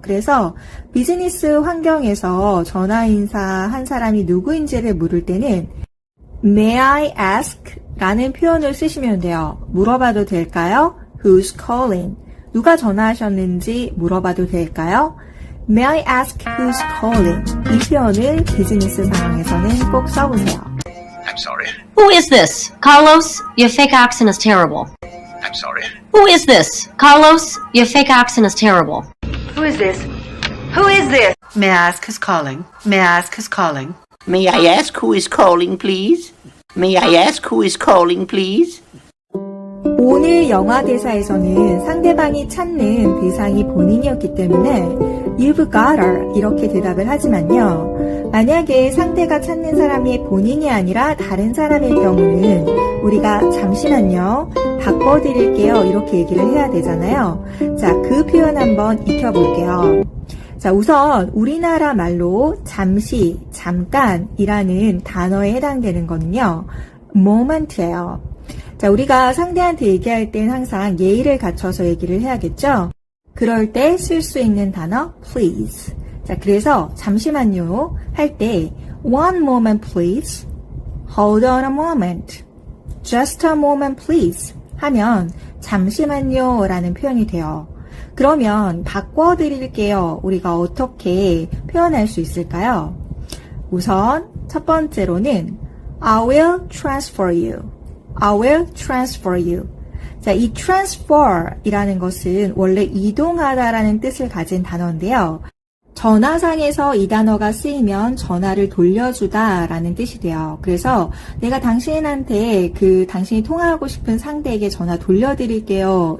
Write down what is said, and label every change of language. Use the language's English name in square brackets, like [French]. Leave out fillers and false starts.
[Korean] 그래서 비즈니스 환경에서 전화 인사한 사람이 누구인지를 물을 때는 [English] May I ask? [Korean] 라는 표현을 쓰시면 돼요. 물어봐도 될까요? [English] Who's calling? [Korean] 누가 전화하셨는지 물어봐도 될까요? [English] May I ask who's calling? [Korean] 이 표현을 비즈니스 상황에서는 꼭 써보세요. [English] I'm sorry. Who is this? Carlos, your fake accent is terrible. I'm sorry. Who is this? Carlos, your fake accent is terrible. Who is this? Who is this? May I ask who's calling? May I ask who's calling? May I ask who is calling, please? May I ask who is calling, please? [Korean] 오늘 영화 대사에서는 상대방이 찾는 대상이 본인이었기 때문에 [English] You've got her [Korean] 이렇게 대답을 하지만요. 만약에 상대가 찾는 사람이 본인이 아니라 다른 사람일 경우는 우리가 잠시만요. 바꿔드릴게요. 이렇게 얘기를 해야 되잖아요. 자, 그 표현 한번 익혀볼게요. 자, 우선 우리나라 말로 잠시, 잠깐이라는 단어에 해당되는 거는요. moment예요. 자, 우리가 상대한테 얘기할 땐 항상 예의를 갖춰서 얘기를 해야겠죠? 그럴 때 쓸 수 있는 단어 please. 자, 그래서 잠시만요 할 때 [English] one moment please, hold on a moment, just a moment please [Korean] 하면 잠시만요 라는 표현이 돼요. 그러면 바꿔드릴게요. 우리가 어떻게 표현할 수 있을까요? [English] 우선 첫 번째로는 I will transfer you. I will transfer you. [Korean] 자, 이 transfer 이라는 것은 원래 이동하다라는 뜻을 가진 단어인데요. 전화상에서 이 단어가 쓰이면 전화를 돌려주다 라는 뜻이 돼요. 그래서 내가 당신한테 당신이 통화하고 싶은 상대에게 전화 돌려드릴게요.